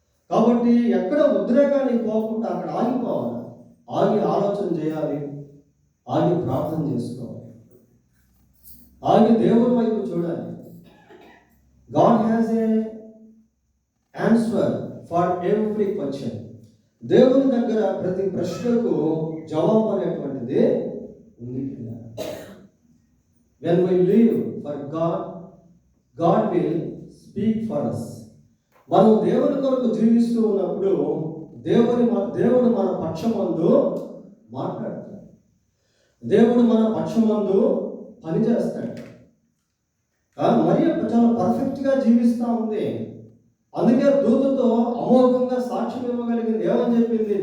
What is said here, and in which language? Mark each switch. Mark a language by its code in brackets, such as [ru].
[te] కాబట్టి ఎక్కడ ఉద్రేకానికి పోకుండా అక్కడ ఆగిపోవాలి, ఆగి ఆలోచన చేయాలి, ఆగి ప్రార్థన చేసుకోవాలి, ఆగి దేవుని వైపు చూడాలి. [en] God has a answer for every question. [te] దేవుని దగ్గర ప్రతి ప్రశ్నకు జవాబు అనేటువంటిది ఉంది. [en] When we live for God, God will speak for us. [te] మనం దేవుని కొరకు జీవిస్తూ ఉన్నప్పుడు దేవుడు మన పక్షమందు మాట్లాడతాడు, దేవుడు మన పక్షమందు పనిచేస్తాడు. మరి చాలా పర్ఫెక్ట్గా జీవిస్తూ ఉంది. అందుకే దూతతో అమోఘంగా సాక్ష్యం ఇవ్వగలిగింది. ఏమని చెప్పింది?